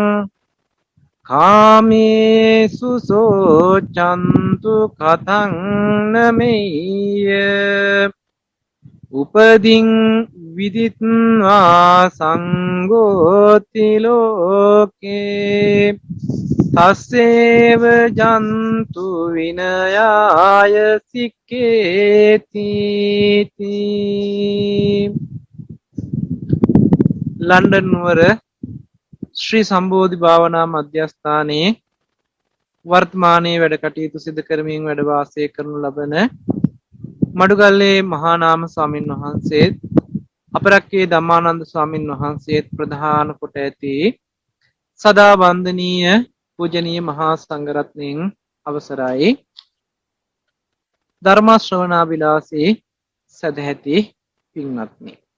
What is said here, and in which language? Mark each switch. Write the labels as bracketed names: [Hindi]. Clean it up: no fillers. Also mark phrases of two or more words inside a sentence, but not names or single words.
[Pali] කාමේසු සෝචන්තු කතං නමෙය්‍ය උපදීන් විදිත්වා සංඝෝති ලෝකේ තස්සේව ජන්තු විනයාය සික්ඛේති. [Sinhala] ලන්ඩන් නුවර ශ්‍රී සම්බෝධි භාවනා මධ්‍යස්ථානයේ වර්තමානයේ වැඩ කටයුතු සිදු කරමින් වැඩ වාසය කරනු ලබන මඩුගල්ලේ මහානාම ස්වාමින් වහන්සේත් අපරැක්කේ ධම්මානන්ද ස්වාමින් වහන්සේත් ප්‍රධාන කොට ඇති සදා වන්දනීය පූජනීය මහා සංඝරත්නයන් අවසරයි ධර්ම ශ්‍රවණාබිලාසී සදැහැති පින්වත්නි.